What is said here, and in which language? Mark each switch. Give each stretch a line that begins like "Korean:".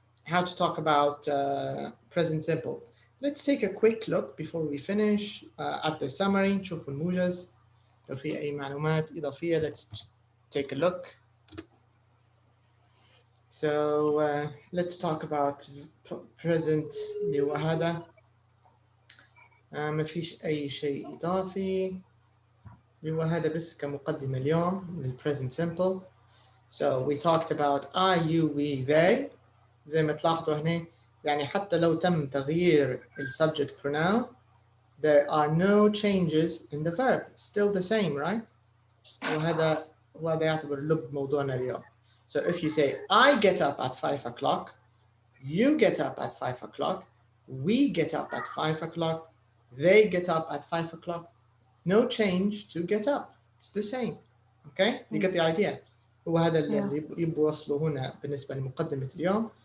English: How to talk about present simple. Let's take a quick look before we finish at the summary.
Arabic: نشوف الموجز. لو في أي معلومات إضافية.
English: Let's take a look. So let's talk about present
Arabic: اللي هو هذا. ما فيش أي شيء إضافي. اللي هو هذا بس كمقدمة اليوم لل present simple.
English: So we talked about I, you, we, they.
Arabic: زي ما تلاحظوا هنا يعني حتى لو تم تغيير ال subject pronoun
English: there are no changes in the verb. It's still the same, right?
Arabic: وهذا يعتبر لب موضوعنا اليوم.
English: So if you say I get up at 5 o'clock, you get up at 5 o'clock, we get up at 5 o'clock, they get up at 5 o'clock, no change to get up. It's the same. Okay? You get the idea.
Arabic: وهذا اللي يبغوا يوصلوا هنا بالنسبة لمقدمة اليوم.